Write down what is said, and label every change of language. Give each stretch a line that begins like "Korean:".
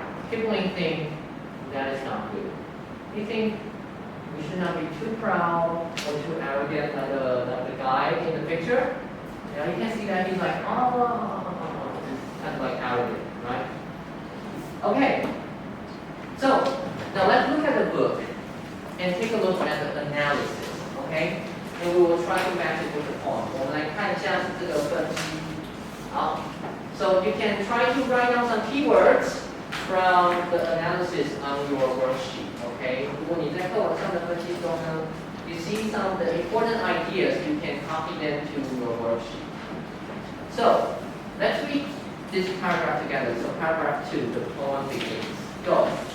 English: Kipling thinks that is not good. He thinks we should not be too proud or too arrogant like the guy in the picture. Yeah, you can see that he's like, kind of like arrogant, right? Okay, so now let's look at the book and take a look at the analysis, okay? And we will try to match it with the poem.
Chinese: 我们来看一下这个分析。
English: 好 So you can try to write down some keywords from the analysis on your worksheet, okay?
Chinese: 如果你在课文上的分析中呢
English: you see some of the important ideas, you can copy them to your worksheet. So, let's read this paragraph together. So paragraph 2, the poem begins. Go.